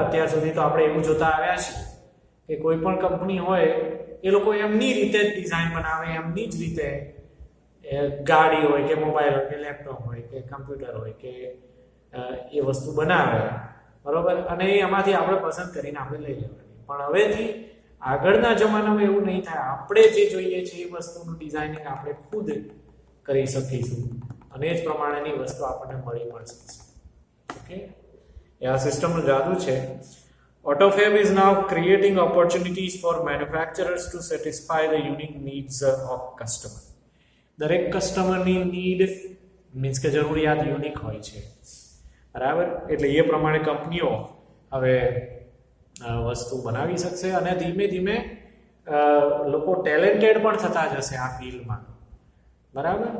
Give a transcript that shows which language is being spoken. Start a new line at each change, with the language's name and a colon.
Gujarati: અત્યાર સુધી તો આપણે એવું જોતા આવ્યા છીએ કે કોઈ પણ કંપની હોય એ લોકો એમની રીતે જ ડિઝાઇન બનાવે, એમની જ રીતે ગાડી હોય કે મોબાઈલ હોય કે લેપટોપ હોય કે કમ્પ્યુટર હોય કે એ વસ્તુ બનાવે. બરાબર. અને એમાંથી આપણે પસંદ કરીને આપણે લઈ લેવાની. પણ હવેથી આગળના જમાનામાં એવું નહીં થાય. આપણે જે જોઈએ છે એ વસ્તુનું ડિઝાઇનિંગ આપણે ખુદ કરી શકીશું અને એ જ પ્રમાણેની વસ્તુ આપણને મળી પણ શકશે. ઓકે, એ આ સિસ્ટમનું જાદુ છે.
English: AutoFab is now creating opportunities for manufacturers to satisfy the unique needs of customer.
Gujarati: દરેક કસ્ટમરની નીડ મીન્સ કે જરૂરિયાત યુનિક હોય છે. બરાબર. એટલે એ પ્રમાણે કંપનીઓ હવે વસ્તુ બનાવી શકશે અને ધીમે ધીમે લોકો ટેલેન્ટેડ પણ થતા જશે આ ફિલ્ડમાં. બરાબર.